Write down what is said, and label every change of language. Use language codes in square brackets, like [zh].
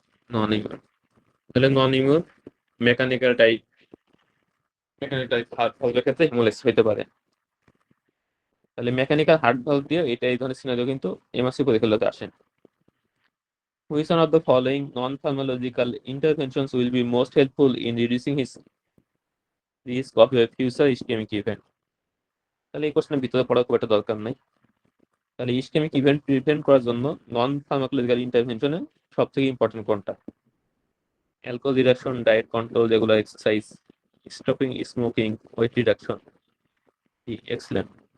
[bn] নন immune. তাহলে নন immune mechanical heart ভালভের ক্ষেত্রে haemolysis হতে পারে। তাহলে মেকানিক্যাল হার্ট ভালভ দিয়ে এটা এই ধরনের সিনারিও কিন্তু এমআরসি পরীক্ষাগুলোতে আসে। [en] Which one of the following non-pharmacological interventions will be most helpful in reducing his risk of a future ischemic event? [bn] তাহলে এই কোশ্চেনের ভিতরে পড়ার খুব একটা দরকার নাই। তাহলে ইসকেমিক ইভেন্ট প্রিভেন্ট করার জন্য নন ফার্মাকোলজিক্যাল ইন্টারভেনশনে সব থেকে ইম্পর্টেন্ট কোনটা? Alcohol reduction, diet control, regular exercise, stopping smoking, weight reduction. Excellent.